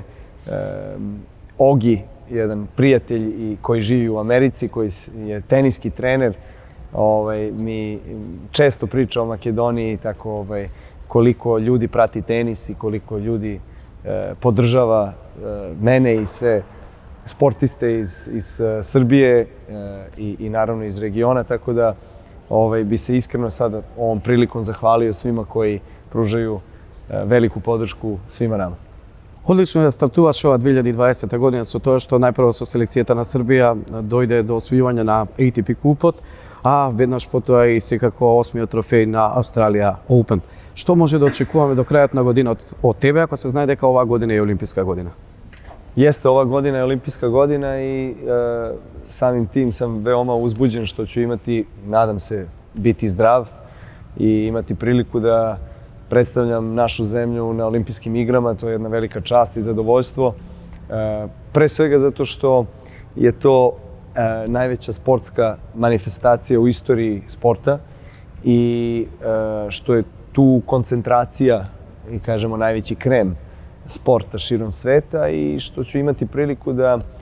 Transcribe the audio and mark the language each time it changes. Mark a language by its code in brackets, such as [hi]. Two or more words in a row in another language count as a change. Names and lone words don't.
[sr] Ogi, jedan prijatelj i koji živi u Americi, koji je teniski trener, mi često priča o Makedoniji, tako koliko ljudi prati tenis i koliko ljudi podržava mene i sve sportiste iz Srbije i naravno iz regiona, tako da bi se iskreno sada ovom prilikom zahvalio svima koji pružaju veliku podršku svima nama. [mk] Одлично ја стартуваш ова 2020 година со тоа што најпрво со селекцијата на Србија дојде до освојување на ATP купот, а веднаш потоа и секако 8-миот трофеј на Австралија Open. Што може да очекуваме до крајот на година од тебе, ако се знае дека оваа година е олимписка година? [sr] Jeste, ova godina je olimpijska godina i samim tim sam veoma uzbuđen što ću imati, nadam se, biti zdrav i imati priliku da predstavljam našu zemlju na olimpijskim igrama. To je jedna velika čast i zadovoljstvo. Pre svega zato što je to najveća sportska manifestacija u istoriji sporta i što je tu koncentracija i kažemo najveći krem sporta širom sveta i što ću imati priliku da